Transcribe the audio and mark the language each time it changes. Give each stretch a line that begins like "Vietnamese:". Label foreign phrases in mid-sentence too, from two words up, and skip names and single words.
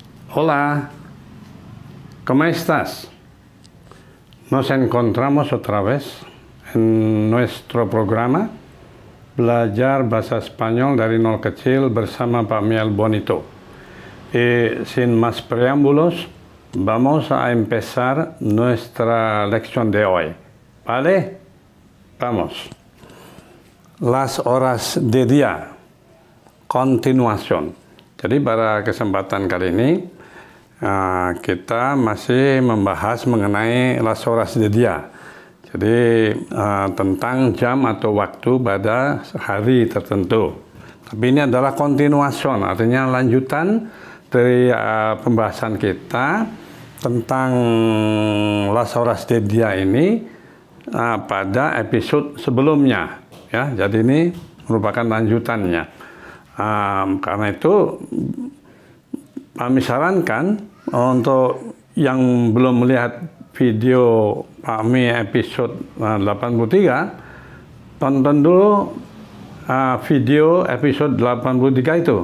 Spanish: Hola, ¿cómo estás? Nos encontramos otra vez en nuestro programa
Indonesian: Belajar Bahasa Spanyol dari Nol Kecil bersama Pak Miel Bonito.
Spanish: Y sin más preámbulos, vamos a empezar nuestra lección de hoy. ¿Vale? Vamos. Las horas de día. Continuación.
Indonesian: Jadi pada kesempatan kali ini, kita masih membahas mengenai
Spanish: las horas de día.
Indonesian: Jadi tentang jam atau waktu pada hari tertentu. Tapi ini adalah continuation, artinya lanjutan dari pembahasan kita tentang
Spanish: las horas de día
Indonesian: ini pada episode sebelumnya. Ya, jadi ini merupakan lanjutannya. Karena itu kami sarankan untuk yang belum melihat video Pak Mi episode 83, tonton dulu video episode 83 itu.